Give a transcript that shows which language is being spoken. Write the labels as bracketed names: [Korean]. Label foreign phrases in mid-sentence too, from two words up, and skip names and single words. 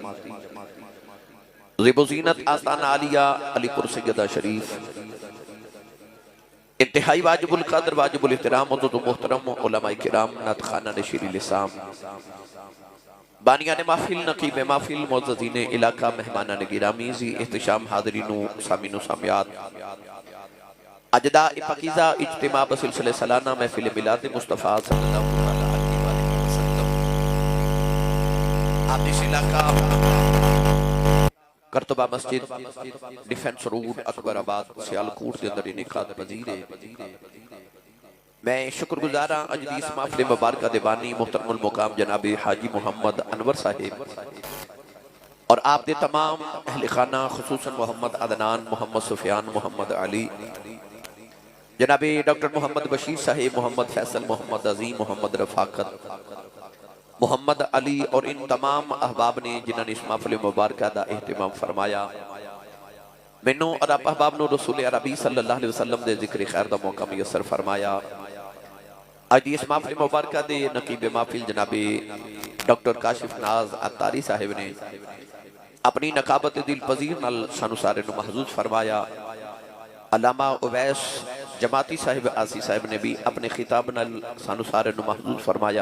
[Urdu] زیب‌زینت آستانہ عالیہ علی پور سیدہ شریف انتہائی واجب القدر واجب الاحترام محترم علمائے کرام نعت خانہ نشیر لسام بانیانِ محفل نقیبِ محفل معززینِ علاقہ مہمانانِ گرامی ذی احتشام حاضرینو سامعینو سامعات اجدا پاکیزہ اجتماع بسلسلہ سالانہ محفل میلاد مصطفیٰ [Arabic] صلى الله عليه وسلم [Urdu] آپ اس علاقہ کرتبہ مسجد ڈیفنس روڈ اکبرآباد سیالکوٹ کے اندر انعقاد پذیر ہے. [Punjabi] میں شکرگزار ہاں اج دی اس محفل مبارک دے بانی محترم المقام جناب حاجی محمد انور صاحب اور آپ دے تمام اہلِ خانہ خصوصاً محمد عدنان محمد سفیان محمد علی جناب ڈاکٹر محمد بشیر صاحب محمد فیصل محمد عظیم محمد رفاقت محمد علی اور ان تمام احباب نے جنہوں نے اس محفل مبارک کا اہتمام فرمایا مینوں اور آپ احباب نے رسول عربی [Arabic] صلى الله عليه وسلم [Punjabi] دے ذکرِ خیر کا موقع میسر فرمایا. اج اس محفل مبارک دے نقیبِ محفل جنابِ ڈاکٹر کاشف ناز عطاری صاحب نے اپنی نقابت دل پذیر نال سانوں سارے نوں محظوظ فرمایا. علامہ اویس جماعتی صاحب آسی صاحب نے بھی اپنے خطاب نال سانوں سارے نوں محظوظ فرمایا.